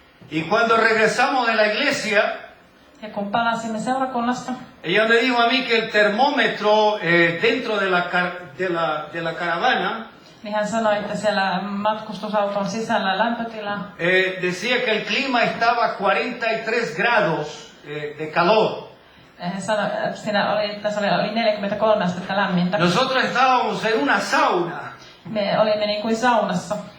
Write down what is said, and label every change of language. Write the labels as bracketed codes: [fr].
[es] Y cuando regresamos de la iglesia, [fi] ja kun palasimme seurakunnasta, [es] ella me dijo a mí que el termómetro dentro de la caravana [fi] niin hän sanoi, että siellä matkustusauton sisällä lämpötila [es] decía que el clima estaba 43 grados de calor. [fi] Hän sanoi, että tässä oli 43 astetta lämmintä. [es] Nosotros estábamos en una sauna. [fi] Me olimme niin kuin saunassa.